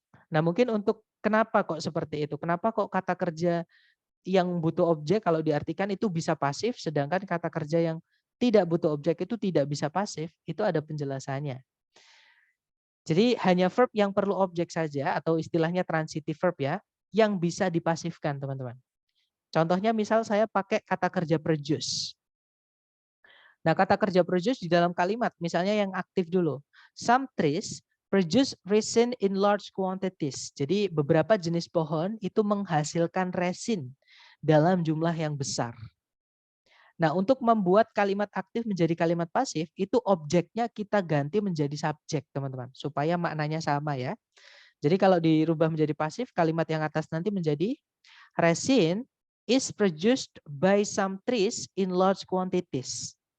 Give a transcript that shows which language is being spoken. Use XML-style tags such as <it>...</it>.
<id>Nah, mungkin untuk kenapa kok seperti itu? Kenapa kok kata kerja yang butuh objek kalau diartikan itu bisa pasif, sedangkan kata kerja yang tidak butuh objek itu tidak bisa pasif, itu ada penjelasannya. Jadi hanya verb yang perlu objek saja atau istilahnya transitive verb ya, yang bisa dipasifkan teman-teman. Contohnya misal saya pakai kata kerja produce. Nah, kata kerja produce di dalam kalimat, misalnya yang aktif dulu.</id> <en>Some trees produce resin in large quantities.</en> <id>Jadi beberapa jenis pohon itu menghasilkan resin dalam jumlah yang besar. Nah, untuk membuat kalimat aktif menjadi kalimat pasif, itu objeknya kita ganti menjadi subjek, teman-teman. Supaya maknanya sama ya. Jadi kalau dirubah menjadi pasif, kalimat yang atas nanti menjadi</id> <en>resin is produced by some trees in large quantities.</en>